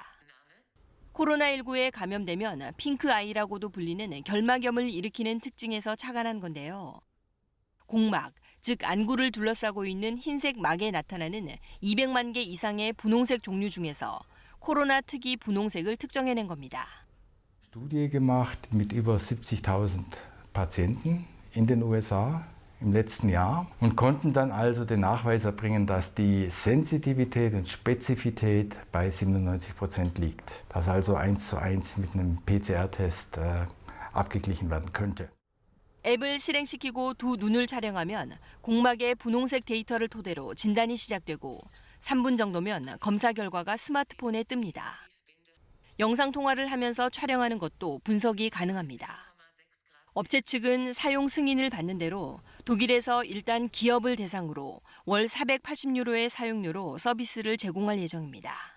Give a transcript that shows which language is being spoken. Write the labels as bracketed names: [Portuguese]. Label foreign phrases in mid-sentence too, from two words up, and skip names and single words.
[Korean] 코로나19에 감염되면 핑크 아이라고도 불리는 결막염을 일으키는 특징에서 착안한 건데요. 공막, 즉 안구를 둘러싸고 있는 흰색 막에 나타나는 200만 개 이상의 분홍색 종류 중에서 코로나 특이 분홍색을 특정해낸 겁니다. [German] Studie gemacht mit über 70.000 Patienten in den USA im letzten Jahr und konnten dann also den Nachweis erbringen, dass die Sensitivität und Spezifität bei 97% liegt. Das also 1:1 mit einem PCR-Test abgeglichen werden könnte. [Korean] 앱을 실행시키고 두 눈을 촬영하면 공막의 분홍색 데이터를 토대로 진단이 시작되고 3분 정도면 검사 결과가 스마트폰에 뜹니다. 영상 통화를 하면서 촬영하는 것도 분석이 가능합니다. 업체 측은 사용 승인을 받는 대로 독일에서 일단 기업을 대상으로 월 480유로의 사용료로 서비스를 제공할 예정입니다.